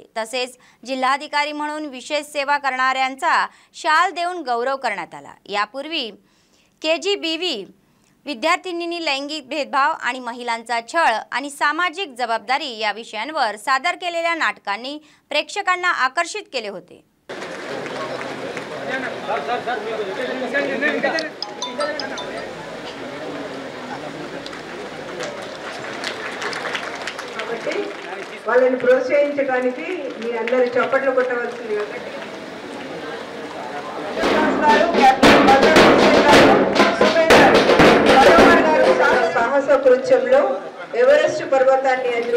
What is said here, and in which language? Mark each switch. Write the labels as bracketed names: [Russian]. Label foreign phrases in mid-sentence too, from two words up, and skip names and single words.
[Marathi] तसेच जिल्हाधिकारी म्हणून विशेष सेवा करणाऱ्यांचा शाल देऊन गौरव करण्यात आला। यापूर्वी KGBV विद्यार्थिनींनी लैंगिक भेदभाव आणि महिलांचा छळ आणि सामाजिक जबाबदारी या विषयांवर सादर केलेल्या नाटकांनी प्रेक्षकांना आकर्षित केले होते। [Telugu] వాళ్ళని ప్రోత్సహించడానికి మీ అందరూ చప్పట్లు కొట్టవలసిందిగా సాహస కృత్యంలో ఎవరెస్ట్ పర్వతాన్ని